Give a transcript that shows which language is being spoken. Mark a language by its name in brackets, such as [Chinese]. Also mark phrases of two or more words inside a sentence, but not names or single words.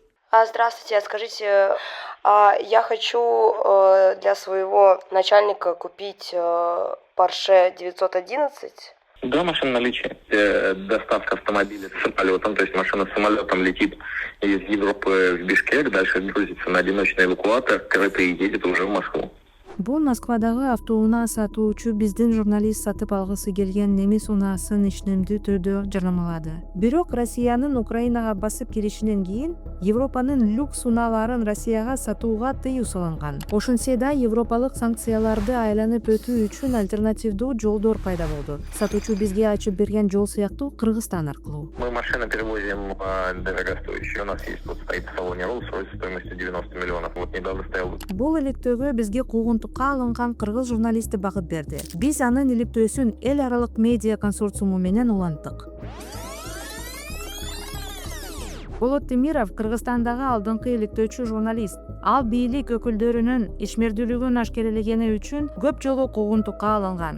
[Russian] Здравствуйте, скажите, я хочу для своего начальника купить Porsche 911. Да, машина наличие. Доставка автомобиля с самолетом, то есть машина с самолетом летит из Европы в Бишкек, дальше грузится на одиночный эвакуатор, крытый и едет уже в Москву. [Kyrgyz] Бул Москвадагы автоунаа сатуучу биздин журналист сатып алгысы келген немис унаасын ишенимдүү түрдө жарнамалады. Бирок Россиянын Украинага басып киришинен кийин Европанын люкс унааларын Россияга сатууга тыюу салынган. Ошентсе да Европалык санкцияларды айланып өтүү үчүн альтернативдүү жолдор пайда болду. Сатуучу бизге ачып берген жол сыяктуу Кыргызстан аркылуу. [Russian] Мы машины перевозим дорогостоящие. У нас есть вот стоит в салоне Rolls-Royce стоимостью 90 миллионов. Вот недавно стоял. [Kyrgyz] Бул иликтөөгө бизге куугунтукка алынган кыргыз журналисти багыт берди. Биз анын иликтөөсүн эл аралык медиа консорциуму менен уланттык. Болот Темиров Кыргызстандагы алдыңкы иликтөөчү журналист. Ал бийлик өкүлдөрүнүн ишмердүүлүгүн ашкерелегени үчүн көп жолу куугунтукка алынган.